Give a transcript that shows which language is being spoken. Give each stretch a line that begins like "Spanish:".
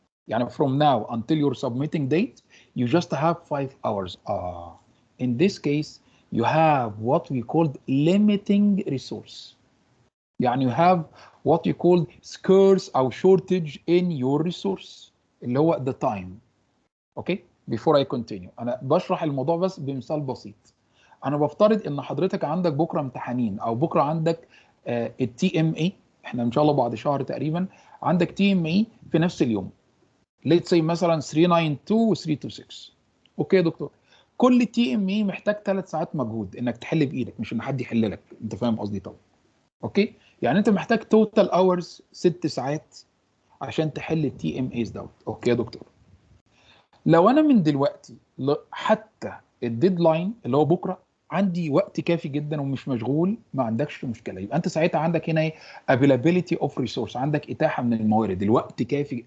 English: Yani from now until your submitting date, you just have 5 hours. In this case, you have what we call limiting resource. يعني you have what you call scarce or shortage in your resource اللي هو the time. Okay, before I continue,
Arabic: أنا بشرح الموضوع بس بمثال بسيط. أنا بفترض إن حضرتك عندك بكرة امتحانين أو بكرة عندك التي ام اي، إحنا إن شاء الله بعد شهر تقريبا عندك تي ام اي في نفس اليوم.
English: let's say مثلا 392 و 326.
Arabic: اوكي يا دكتور، كل تي ام اي محتاج 3 ساعات مجهود انك تحل بايدك، مش ان حد يحل لك، انت فاهم قصدي طبعا. اوكي، يعني انت محتاج توتال اورز 6 ساعات عشان تحل التي ام ايز دوت. اوكي يا دكتور، لو انا من دلوقتي حتى الديدلاين اللي هو بكره عندي وقت كافي جدا ومش مشغول، ما عندكش مشكله، يبقى انت ساعتها عندك هنا ايه؟
English: availability of resource،
Arabic: عندك اتاحه من الموارد، الوقت كافي.